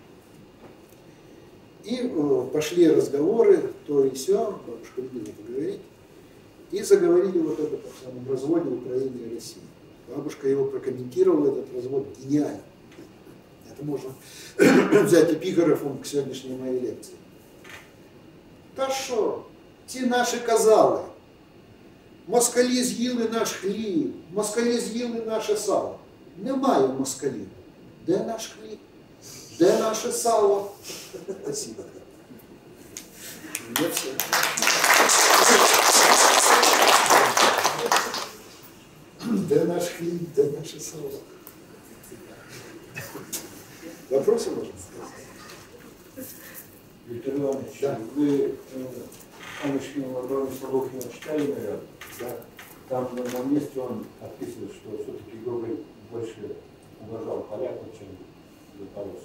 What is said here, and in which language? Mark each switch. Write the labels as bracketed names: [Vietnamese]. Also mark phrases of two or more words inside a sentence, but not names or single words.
[Russian] И пошли разговоры, то и сё, бабушка любила поговорить. И заговорили вот это о самом разводе Украины и России. Бабушка его прокомментировала, этот развод, гениально. Это можем взять эпиграфом к сегодняшней моей лекции. [Ukrainian] Та що? Ці наші казали, москалі з'їли наш хліб, москалі з'їли наше сало. Немає москалів. Де наш хліб? Де наше сало? Спасибо. Де наш хліб, де наше сало? [Russian] Вопросы можно сказать? Виктор Иванович, да. Вы Анушкина Лаврова Солохина читали, наверное? Да. Там на одном месте он описывает, что все-таки Гоголь больше уважал поляков, чем литовцев.